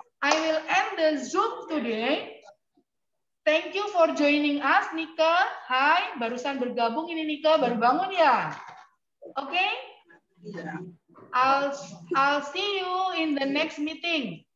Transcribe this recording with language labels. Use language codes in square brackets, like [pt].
[en] I will end the Zoom today. Thank you for joining us, Nika. [id] Hai, barusan bergabung ini Nika, baru bangun ya? [en] Oke? I'll see you in the next meeting.